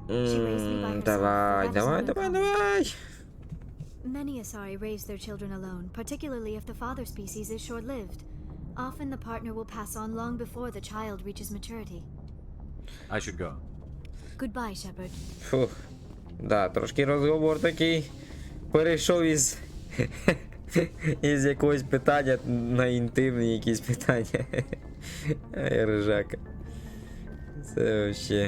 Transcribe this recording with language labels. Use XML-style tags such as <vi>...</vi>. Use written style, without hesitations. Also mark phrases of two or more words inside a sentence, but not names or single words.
<en>She raised me by herself.</en> <uk>Давай.</uk> <en>Many Asari raise their children alone, particularly if the father species is short-lived. Often the partner will pass on long before the child reaches maturity. I should go. Goodbye, Shepard. Фух.</en> <uk>Да, трошки розговор такий перейшов із якогось питання на інтимні якісь питання. Ай, рижака. Це вообще.</uk>